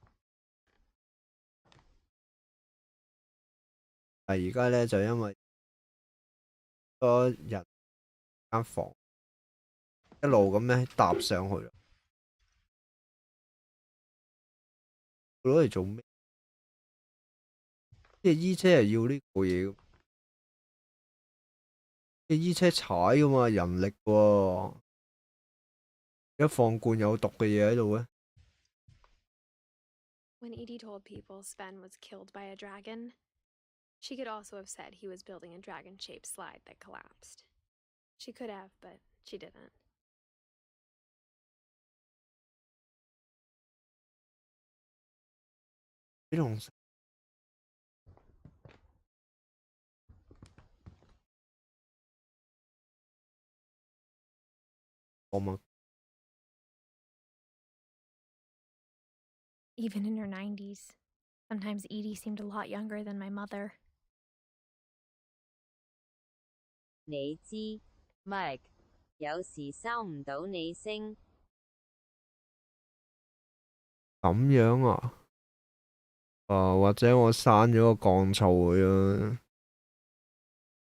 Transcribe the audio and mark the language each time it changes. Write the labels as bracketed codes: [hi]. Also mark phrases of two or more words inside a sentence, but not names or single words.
[yue] 但係而家咧就因為多人間房一路咁樣搭上去啦，攞嚟做咩？即係衣車係要呢個嘢嘅，即係衣車踩噶嘛，人力喎，一放罐有毒嘅嘢喺度咧。 [en] When Edie told people Sven was killed by a dragon, she could also have said he was building a dragon-shaped slide that collapsed. She could have, but she didn't. [yue] 呢種我咪 [en] Even in her 90s, sometimes Edie seemed a lot younger than my mother. [yue] 你知 Mike 有時收唔到你聲。咁樣啊？或者我刪咗個降噪佢啊。